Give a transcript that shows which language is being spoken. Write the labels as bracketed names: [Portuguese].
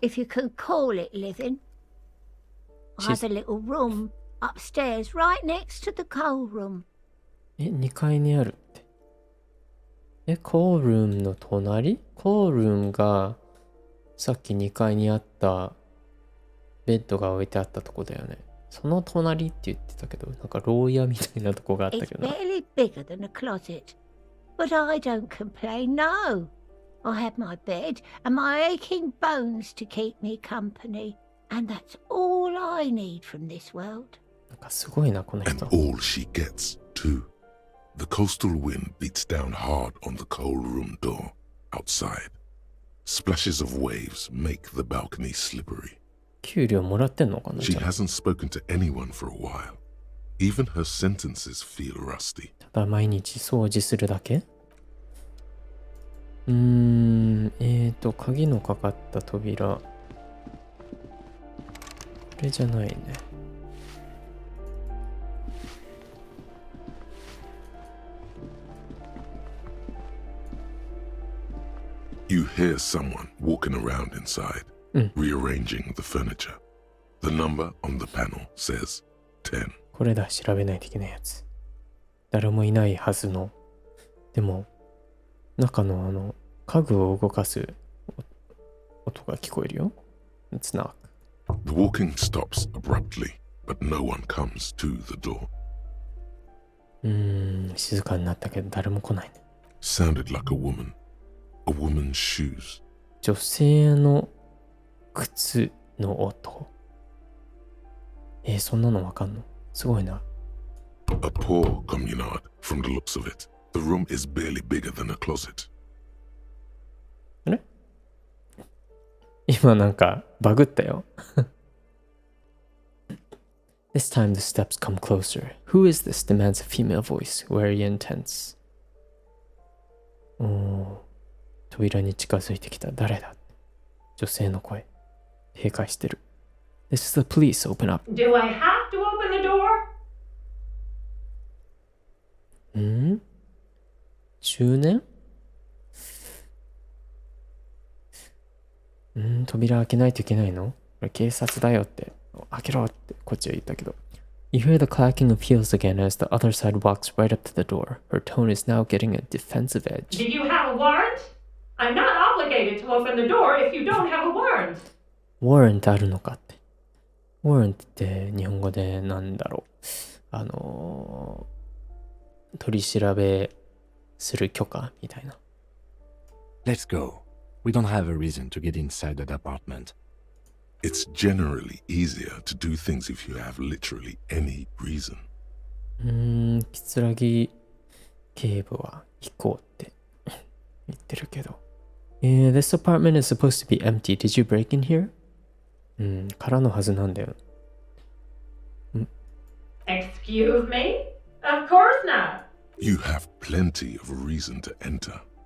[English] If you can call it living. I have a little room upstairs right next to the coal room. [Japanese] 2階にあるって。コールームの隣？コールームがさっき2階にあったベッドが置いてあったとこだよね。その隣って言ってたけど、なんか牢屋みたいなとこがあったけ [English] It's [Japanese] どな。 [English] barely bigger than a closet. But I don't complain, no. I have my bed and my aching bones to keep me company. And that's all I need from this world. [Japanese] なんかすごいな、この [English] And all she gets, too. The coastal wind beats down hard on the coal room door outside. Splashes of waves make the balcony slippery. [Japanese] 給料もらってんのかな？ [English] She [Japanese] じゃあ [English] hasn't spoken to anyone for a while. Even her sentences feel rusty. [Japanese] ただ毎日掃除するだけ？鍵のかかった扉。これじゃないね。 [English] You hear someone walking around inside, rearranging the furniture. The number on the panel says 10. [Japanese] これだ、調べないといけないやつ。誰もいないはずの。でも、中の家具を動かす音が聞こえるよ。 [English] It's knock. The walking stops abruptly, but no one comes to the door. [Japanese] 静かになったけど誰も来ないね。 [English] Sounded like a woman. A woman's shoes. [Japanese] 女性の靴の音。そんなのわかんの？すごいな。 [English] A poor communard from the looks of it. The room is barely bigger than a closet. [Japanese] あれ？今なんかバグったよ。 [English] This time the steps come closer. Who is this? Demands a female voice, very intense. [Japanese] 扉に近づいてきた。誰だ？女性の声。警戒してる。 [English] This is the police. Open up. Do I have to open the door? [Japanese] 中年扉開けないといけないの？これ警察だよって。開けろってこっちは言ったけど。 [English] You hear the clacking of heels again as the other side walks right up to the door. Her tone is now getting a defensive edge. Do you have a warrant? I'm not obligated to open the door if you don't have a warrant. [Japanese] warrant あるのかって。warrant って日本語でなんだろう。取り調べする許可みたいな。 [English] Let's go. We don't have a reason to get inside that apartment. It's generally easier to do things if you have literally any reason. [Japanese] 木剣警部は行こうって言ってるけど。 [English] This apartment is supposed to be empty. Did you break in here? [Japanese] からのはずなんだよ。 [English] Excuse me? Of course not. You have plenty of reason to enter.